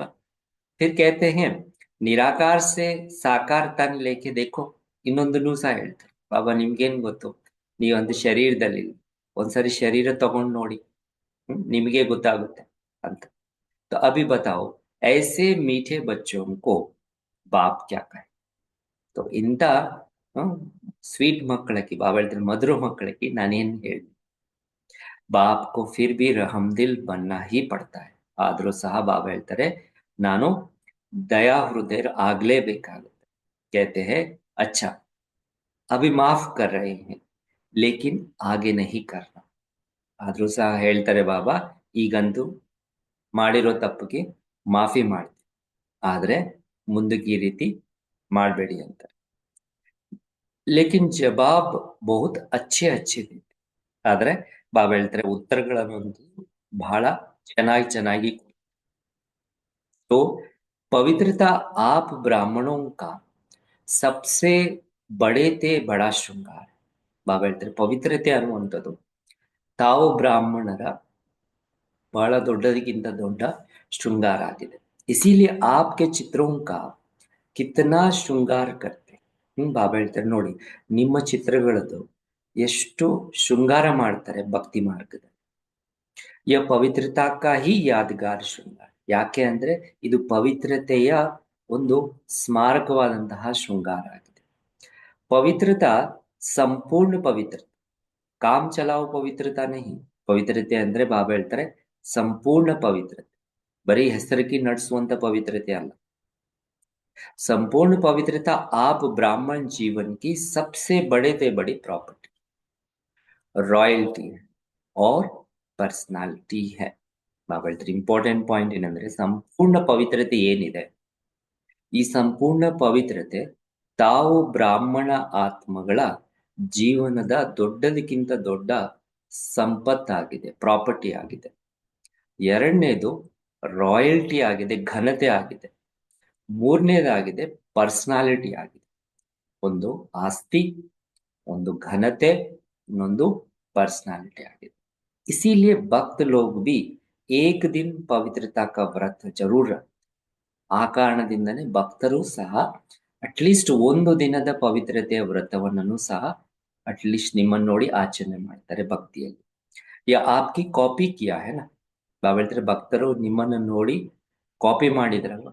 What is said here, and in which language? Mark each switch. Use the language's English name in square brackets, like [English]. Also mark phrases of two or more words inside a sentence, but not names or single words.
[Hindi] फिर कहते हैं, निराकार से साकार तन लेके देखो. [Kannada] ಇನ್ನೊಂದನ್ನು ಸಹ ಹೇಳ್ತಾರೆ, ಬಾಬಾ ನಿಮ್ಗೇನ್ ಗೊತ್ತು, ನೀವೊಂದು ಶರೀರದಲ್ಲಿ ಒಂದ್ಸರಿ ಶರೀರ ತಗೊಂಡ್ ನೋಡಿ, ನಿಮಗೆ ಗೊತ್ತಾಗುತ್ತೆ ಅಂತ. [Hindi] तो अभी बताओ, ऐसे मीठे बच्चों को बाप क्या कहे? [Kannada] तो ಇಂಥ ಸ್ವೀಟ್ ಮಕ್ಕಳಿಗೆ ಬಾಬಾ ಹೇಳ್ತಾರೆ, ಮಧುರ ಮಕ್ಕಳಿಗೆ ನಾನೇನ್ ಹೇಳಿ? [Hindi] बाप को फिर भी रहमदिल बनना ही पड़ता है. [Kannada] ಆದ್ರೂ ಸಹ ಬಾಬಾ ಹೇಳ್ತಾರೆ, ನಾನು ದಯಾ ಹೃದಯ ಆಗ್ಲೇಬೇಕಾಗುತ್ತೆ. [Hindi] कहते हैं, अच्छा अभी माफ कर रहे हैं लेकिन आगे नहीं करना. [Kannada] ಆದ್ರೂ ಸಹ ಹೇಳ್ತಾರೆ ಬಾಬಾ, ಈಗಂತೂ ಮಾಡಿರೋ ತಪ್ಪಿಗೆ ಮಾಫಿ ಮಾಡ್ತೀನಿ, ಆದ್ರೆ ಮುಂದಕ್ಕೆ ಈ ರೀತಿ ಮಾಡಬೇಡಿ ಅಂತ. [Hindi] लेकिन जवाब बहुत अच्छे अच्छे देते. [Kannada] ಆದ್ರೆ ಬಾಬಾ ಹೇಳ್ತಾರೆ, ಉತ್ತರಗಳನ್ನಂತೂ ಬಹಳ ಚೆನ್ನಾಗಿ. [Hindi] तो पवित्रता आप ब्राह्मणों का सबसे बड़े ते बड़ा ಶೃಂಗಾರ. [Kannada] ಬಾಬಾ ಹೇಳ್ತಾರೆ, ಪವಿತ್ರತೆ ಅನ್ನುವಂಥದ್ದು ತಾವು ಬ್ರಾಹ್ಮಣರ ಬಹಳ ದೊಡ್ಡದಕ್ಕಿಂತ ದೊಡ್ಡ ಶೃಂಗಾರ ಆಗಿದೆ. [Hindi] इसीलिए आपके चित्रों का कितना ಶೃಂಗಾರ करते. [Kannada] ಬಾಬಾ ಹೇಳ್ತಾರೆ, ನೋಡಿ ನಿಮ್ಮ ಚಿತ್ರಗಳದ್ದು ಎಷ್ಟು ಶೃಂಗಾರ ಮಾಡ್ತಾರೆ ಭಕ್ತಿ ಮಾರ್ಗದಲ್ಲಿ. [Hindi] ये पवित्रता का ही यादगार श्रृंगार. [Kannada] ಯಾಕೆ ಅಂದ್ರೆ ಇದು ಪವಿತ್ರತೆಯ ಒಂದು ಸ್ಮಾರಕವಾದಂತಹ ಶೃಂಗಾರ ಆಗಿದೆ. [Hindi] पवित्रता संपूर्ण पवित्रता, काम चलाऊ पवित्रता नहीं. [Kannada] ಪವಿತ್ರತೆ ಅಂದ್ರೆ ಬಾಬಾ ಹೇಳ್ತಾರೆ ಸಂಪೂರ್ಣ ಪವಿತ್ರತೆ, ಬರೀ ಹೆಸರಿಗೆ ನಡೆಸುವಂತ ಪವಿತ್ರತೆ ಅಲ್ಲ. [Hindi] संपूर्ण पवित्रता आप ब्राह्मण जीवन की सबसे बड़े से बड़ी प्रॉपर्टी, रॉयल्टी है और पर्सनालिटी है. [Kannada] ಬಾಬಾ ಹೇಳ್ತಾರೆ, [English] important point [Kannada] ಏನಂದ್ರೆ, ಸಂಪೂರ್ಣ ಪವಿತ್ರತೆ ಏನಿದೆ, ಈ ಸಂಪೂರ್ಣ ಪವಿತ್ರತೆ ತಾವು ಬ್ರಾಹ್ಮಣ ಆತ್ಮಗಳ ಜೀವನದ ದೊಡ್ಡದಕ್ಕಿಂತ ದೊಡ್ಡ ಸಂಪತ್ತಾಗಿದೆ, ಪ್ರಾಪರ್ಟಿ ಆಗಿದೆ. ಎರಡನೇದು ರಾಯಲ್ಟಿ ಆಗಿದೆ, ಘನತೆ ಆಗಿದೆ. ಮೂರನೇದಾಗಿದೆ ಪರ್ಸನಾಲಿಟಿ ಆಗಿದೆ. ಒಂದು ಆಸ್ತಿ, ಒಂದು ಘನತೆ, ಇನ್ನೊಂದು ಪರ್ಸನಾಲಿಟಿ ಆಗಿದೆ. [Hindi] इसीलिए भक्त लोग भी एक दिन पवित्रता का व्रत जरूर रखते. [Kannada] ಆ ಕಾರಣದಿಂದನೇ ಭಕ್ತರು ಸಹ ಅಟ್ಲೀಸ್ಟ್ ಒಂದು ದಿನದ ಪವಿತ್ರತೆಯ ವ್ರತವನ್ನು ಸಹ ಅಟ್ಲೀಸ್ಟ್ ನಿಮ್ಮನ್ನು ನೋಡಿ ಆಚರಣೆ ಮಾಡ್ತಾರೆ ಭಕ್ತಿಯಲ್ಲಿ. [Hindi] या आपकी कॉपी किया है ना, [Kannada] ನಾವು ಹೇಳ್ತಾರೆ ಭಕ್ತರು ನಿಮ್ಮನ್ನು ನೋಡಿ ಕಾಪಿ ಮಾಡಿದ್ರಲ್ವ.